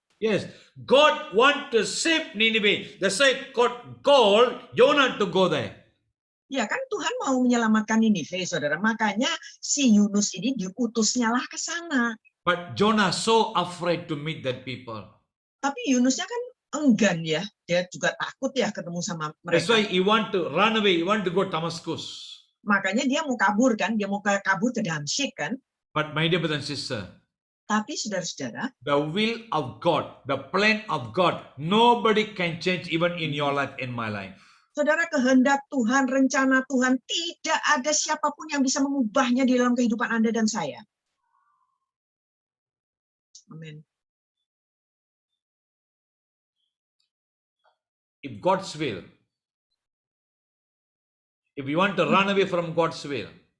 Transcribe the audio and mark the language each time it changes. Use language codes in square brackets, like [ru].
[en] Yes, God want to save Nineveh. That's why God called Jonah to go there. [id] Ya kan Tuhan mau menyelamatkan Ninive, saudara. Makanya si Yunus ini diutusnya lah ke sana. [en] But Jonah so afraid to meet that people. [id] Tapi Yunusnya kan enggan ya. Dia juga takut ya ketemu sama mereka. [en] That's why he want to run away. He want to go Damascus. [id] Makanya dia mau kabur kan. Dia mau kabur ke Damsyik kan. [en] But my dear brother and sister, [id] tapi saudara-saudara, [en] the will of God, the plan of God, nobody can change even in your life, in my life. [id] Saudara, kehendak Tuhan, rencana Tuhan, tidak ada siapapun yang bisa mengubahnya di dalam kehidupan Anda dan saya. Amin. [en] If God's will, if you want to run away from God's will,